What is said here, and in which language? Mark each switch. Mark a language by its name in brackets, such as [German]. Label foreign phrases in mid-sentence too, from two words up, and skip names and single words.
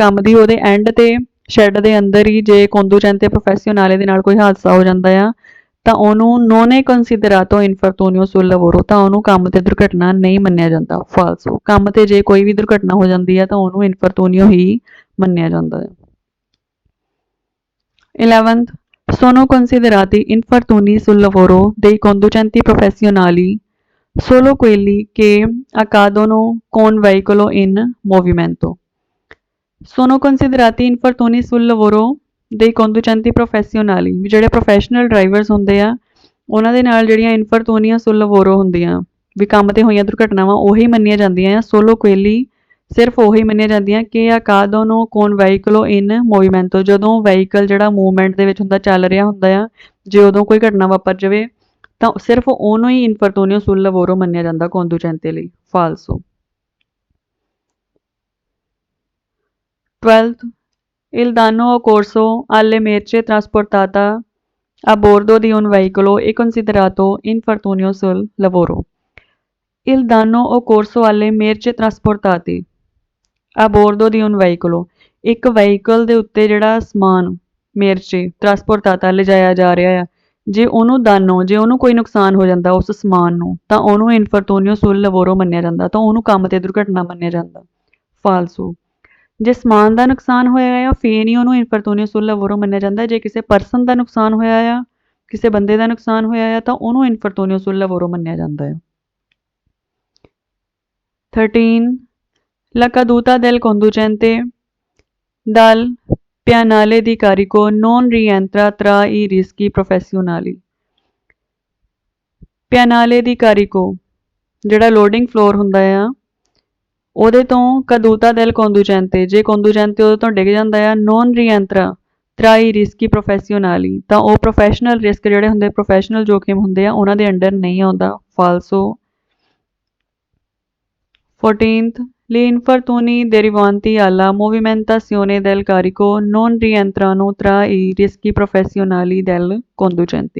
[Punjabi] ਕੰਮ ਦੀ ਉਹਦੇ ਐਂਡ ਤੇ ਸ਼ੈੱਡ ਦੇ ਅੰਦਰ ਹੀ ਜੇ [Italian] conducente professionale [Punjabi] ਦੇ ਨਾਲ ਕੋਈ ਹਾਦਸਾ ਹੋ ਜਾਂਦਾ ਆ ਤਾਂ ਉਹਨੂੰ [Italian] non è considerato infortunio sul lavoro [Punjabi] ਤਾਂ ਉਹਨੂੰ ਕੰਮ ਤੇ ਦੁਰਘਟਨਾ ਨਹੀਂ ਮੰਨਿਆ ਜਾਂਦਾ ਫਾਲਸੋ ਕੰਮ ਤੇ ਜੇ ਕੋਈ ਵੀ ਦੁਰਘਟਨਾ ਹੋ ਜਾਂਦੀ ਹੈ ਤਾਂ ਉਹਨੂੰ infortunio ਹੀ ਮੰਨਿਆ ਜਾਂਦਾ ਹੈ [Italian] 11th sono considerati infortuni sul lavoro dei conducenti professionali solo quelli che accadono con veicolo in movimento. Sono considerati infortuni sul lavoro dei conducenti professionali [Punjabi] ਵੀ ਜਿਹੜੇ [English] professional drivers [Punjabi] ਹੁੰਦੇ ਆ ਉਹਨਾਂ ਦੇ ਨਾਲ ਜਿਹੜੀਆਂ [Italian] infortuni sul lavoro [Punjabi] ਹੁੰਦੀਆਂ ਵੀ ਕੰਮ ਤੇ ਹੋਈਆਂ ਦੁਰਘਟਨਾਵਾਂ ਉਹੀ ਮੰਨੀਆਂ ਜਾਂਦੀਆਂ ਆ [Italian] solo quelli [Punjabi] ਸਿਰਫ ਉਹੀ ਮੰਨੀਆਂ ਜਾਂਦੀਆਂ ਕਿ [Italian] accadono con veicolo in movimento [Punjabi] ਜਦੋਂ ਵਹੀਕਲ ਜਿਹੜਾ ਮੂਵਮੈਂਟ ਦੇ ਵਿੱਚ ਹੁੰਦਾ ਚੱਲ ਰਿਹਾ ਹੁੰਦਾ ਆ ਜੇ ਉਦੋਂ ਕੋਈ ਘਟਨਾ ਵਾਪਰ ਜਾਵੇ ਤਾਂ ਸਿਰਫ ਉਹਨੂੰ ਹੀ [Italian] infortunio sul lavoro [Punjabi] ਮੰਨਿਆ ਜਾਂਦਾ ਕੋਂਦੂਚੈਂਤੇ ਲਈ ਫਾਲਸੋ [Italian] 12th il danno occorso alle merci trasportata a bordo di un veicolo è considerato infortunio sul lavoro. Il danno occorso alle merci trasportate a bordo di un veicolo [Punjabi] ਇੱਕ ਵਹੀਕਲ ਦੇ ਉੱਤੇ ਜਿਹੜਾ ਸਮਾਨ [Italian] merci trasportate [Punjabi] ਲਿਜਾਇਆ ਜਾ ਰਿਹਾ ਆ ਜੇ ਉਹਨੂੰ ਦਾਨੋ ਜੇ ਉਹਨੂੰ ਕੋਈ ਨੁਕਸਾਨ ਹੋ ਜਾਂਦਾ ਉਸ ਸਮਾਨ ਨੂੰ ਤਾਂ ਉਹਨੂੰ [Italian] infortunio sul lavoro [Punjabi] ਮੰਨਿਆ ਜਾਂਦਾ ਤਾਂ ਉਹਨੂੰ ਕੰਮ ਤੇ ਦੁਰਘਟਨਾ ਮੰਨਿਆ ਜਾਂਦਾ ਫਾਲਸੋ ਜੇ ਸਮਾਨ ਦਾ ਨੁਕਸਾਨ ਹੋਇਆ ਆ ਫੇਰ ਨਹੀਂ ਉਹਨੂੰ [Italian] infortunio sul lavoro [Punjabi] ਮੰਨਿਆ ਜਾਂਦਾ ਜੇ ਕਿਸੇ ਪਰਸਨ ਦਾ ਨੁਕਸਾਨ ਹੋਇਆ ਆ ਕਿਸੇ ਬੰਦੇ ਦਾ ਨੁਕਸਾਨ ਹੋਇਆ ਆ ਤਾਂ ਉਹਨੂੰ [Italian] infortunio sul lavoro [Punjabi] ਮੰਨਿਆ ਜਾਂਦਾ ਹੈ 13 [Italian] La caduta del conducente dal pianale di carico non rientra tra i rischi professionali. Pianale di carico [Punjabi] ਜਿਹੜਾ [English] loading floor [Punjabi] ਹੁੰਦਾ ਆ ਉਹਦੇ ਤੋਂ [Italian] caduta del conducente [Punjabi] ਜੇ conducente ਉਹਦੇ ਤੋਂ ਡਿੱਗ ਜਾਂਦਾ ਆ [Italian] non rientra tra i rischi professionali [Punjabi] ਤਾਂ ਉਹ [English] professional risk [Punjabi] ਜਿਹੜੇ ਹੁੰਦੇ ਪ੍ਰੋਫੈਸ਼ਨਲ ਜੋਖਿਮ ਹੁੰਦੇ ਆ ਉਹਨਾਂ ਦੇ ਅੰਡਰ ਨਹੀਂ ਆਉਂਦਾ ਫਾਲਸੋ [Italian] 14th Gli infortuni derivanti alla movimentazione del carico non rientrano tra i rischi professionali del conducente.